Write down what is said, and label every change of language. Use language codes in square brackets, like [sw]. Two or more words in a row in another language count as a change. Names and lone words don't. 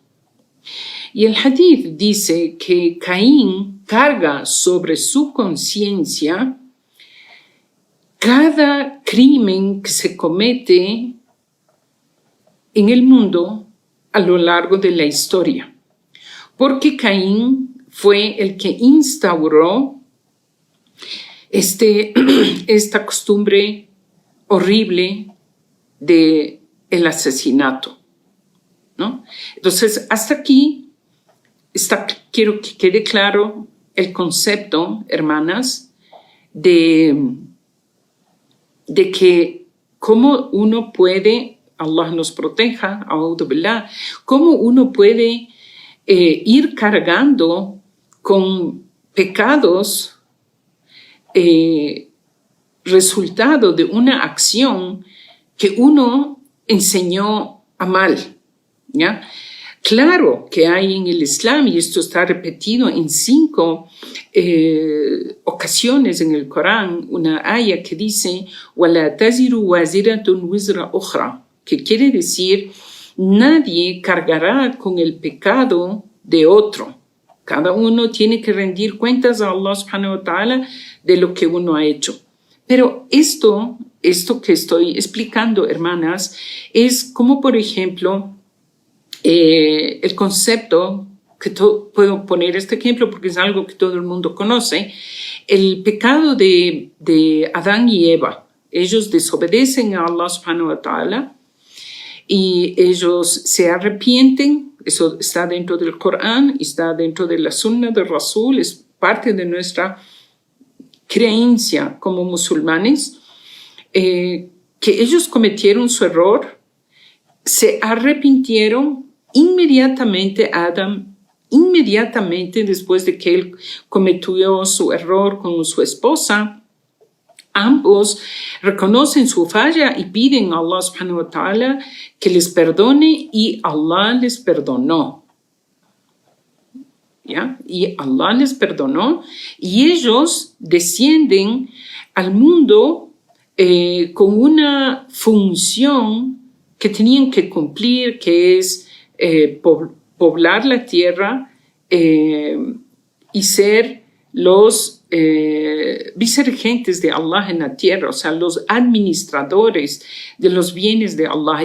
[es] Y el hadith dice que Caín carga sobre su conciencia cada crimen que se comete en el mundo a lo largo de la historia, porque Caín fue el que instauró esta costumbre horrible del asesinato, ¿no? Entonces, hasta aquí quiero que quede claro el concepto, hermanas, de que cómo uno puede, Allah nos proteja, [ar] أعوذ بالله, [es] cómo uno puede ir cargando con pecados resultado de una acción que uno enseñó a mal, ¿ya? Claro que hay en el Islam, y esto está repetido en 5 ocasiones en el Corán, una aya que dice [ar] وَلَا تَزِرُ وَازِرَةٌ وِزْرَ أُخْرَى, [es] que quiere decir nadie cargará con el pecado de otro. Cada uno tiene que rendir cuentas a Allah [ar] سبحانه وتعالى [es] de lo que uno ha hecho. Pero esto esto que estoy explicando, hermanas, es como, por ejemplo, el concepto, que puedo poner este ejemplo porque es algo que todo el mundo conoce, el pecado de Adán y Eva. Ellos desobedecen a Allah [ar] سبحانه وتعالى [es] y ellos se arrepienten. Eso está dentro del Corán, está dentro de la Sunna del Rasul, es parte de nuestra creencia como musulmanes, que ellos cometieron su error, se arrepintieron inmediatamente. Adam, inmediatamente después de que él cometió su error con su esposa, ambos reconocen su falla y piden a Allah [ar] سبحانه وتعالى [es] que les perdone, y Allah les perdonó. ¿Ya? Y Allah les perdonó y ellos descienden al mundo con una función que tenían que cumplir, que es poblar la tierra y ser los vicerregentes de Allah en la tierra, o sea, los administradores de los bienes de Allah.